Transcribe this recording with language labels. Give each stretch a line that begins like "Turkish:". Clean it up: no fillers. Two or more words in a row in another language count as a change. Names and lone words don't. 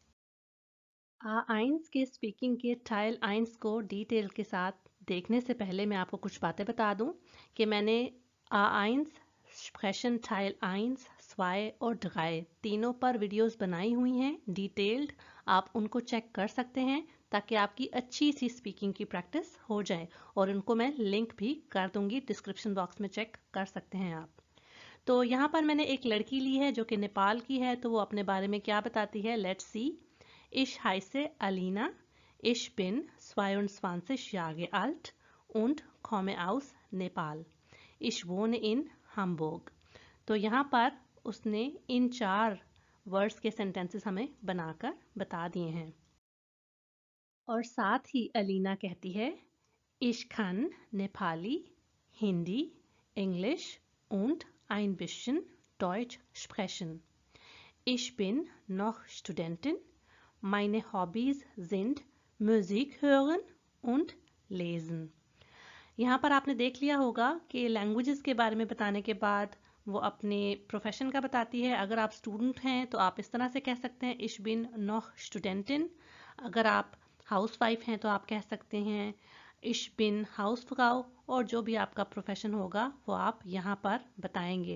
Hindi: A1 के स्पीकिंग के Teil 1 को डिटेल के साथ देखने से पहले मैं आपको कुछ बातें बता दूं कि मैंने A1 स्प्रेशन Teil 1, 2 और 3 तीनों पर वीडियोस बनाई हुई हैं डिटेल्ड। आप उनको चेक कर सकते हैं ताकि आपकी अच्छी सी स्पीकिंग की प्रैक्टिस हो जाए, और उनको मैं लिंक भी कर दूंगी डिस्क्रिप्शन बॉक्स में, चेक कर सकते हैं आप। तो यहाँ पर मैंने एक लड़की ली है जो कि नेपाल की है, तो वो अपने बारे में क्या बताती है,
English: let's see.
German: Ich heiße Alina, ich bin 22 Jahre alt und komme aus Nepal. Ich wohne in Hamburg.
Hindi: तो यहाँ पर उसने इन 4 वर्ड्स के सेंटेंसेस हमें बनाकर बता दिए हैं। और साथ ही अलीना कहती है
German: Ich kann Nepali, Hindi, English und ein bisschen Deutsch sprechen. Ich bin noch Studentin. Meine Hobbys sind Musik hören und lesen.
Hindi: यहाँ पर आपने देख लिया होगा कि लैंग्वेजेस के बारे में बताने के बाद वो अपने प्रोफेशन का बताती है। अगर आप स्टूडेंट हैं तो आप इस तरह से कह सकते हैं
German: Ich bin noch Studentin।
Hindi: अगर आप हाउसवाइफ हैं तो आप कह सकते हैं
German: Ich bin Hausfrau,
Hindi: और जो भी आपका प्रोफेशन होगा वो आप यहाँ पर बताएंगे।